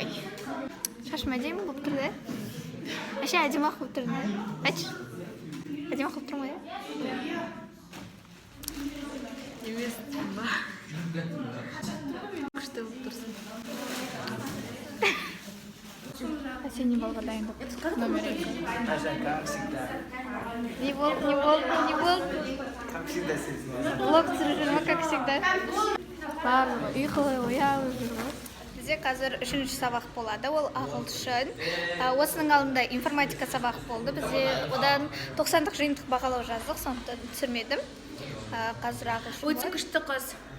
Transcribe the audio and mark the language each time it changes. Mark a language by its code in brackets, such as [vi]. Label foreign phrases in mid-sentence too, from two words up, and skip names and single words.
[kk] Шашым әдемі болып тұр да? Әше әдемі-ақ болып тұр да? Айтшы. Әдемі-ақ болып тұрмын ғой? Емес ба? Күшті болып тұрсың. Сен не балға дайындап номер 2. Аша, [ru] как всегда. [kk] Не болды. [ru] Как всегда сезон. [kk] Блог түсіріп жүрмі, [ru] как всегда. [kk] Барлығы ұйқылы оялып жүрмі. Бізде қазір 3-ші сабақ болады, ол ағылшын. Осының алдында информатика сабақ болды. Бізде одан 90-дық жиынтық бағалау жаздық, сондықтан түсірмедім. Қазір ағылшын. Өте күшті қыз.